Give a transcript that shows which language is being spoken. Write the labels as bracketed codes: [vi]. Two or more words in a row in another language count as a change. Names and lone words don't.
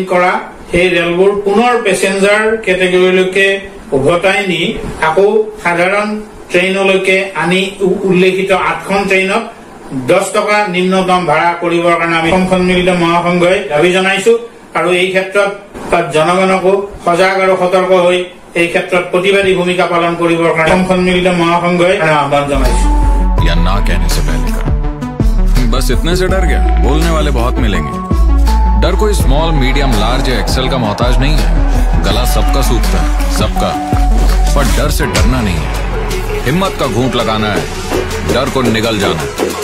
[as] কৰা সেই ৰেলবোৰ পুনৰ পেচেঞ্জাৰ কেটেগৰীলৈকে উভতাই নি আকৌ সাধাৰণ ট্ৰেইনলৈকে আনি উল্লেখিত 8খন ট্ৰেইনত 10 টকা নিম্নতম ভাড়া কৰিবৰ কাৰণে আমি অসম সন্মিলিত মহাসংঘই দাবী জনাইছো আৰু এই ক্ষেত্ৰত জনগণকো সজাগ আৰু সতৰ্ক হৈ এই ক্ষেত্ৰত প্ৰতিবাদী ভূমিকা পালন কৰিবৰ কাৰণে অসম সন্মিলিত মহাসংঘই আহ্বান জনাইছো। [hi] या ना कहने से पहले कर। बस इतने से डर गया? बोलने वाले बहुत मिलेंगे। डर कोई [en] small, medium, large [hi] या एक्सेल का मोहताज नहीं है। गला सबका सूखता है, सबका, पर डर से डरना नहीं है। हिम्मत का घूंट लगाना है, डर को निगल जाना है।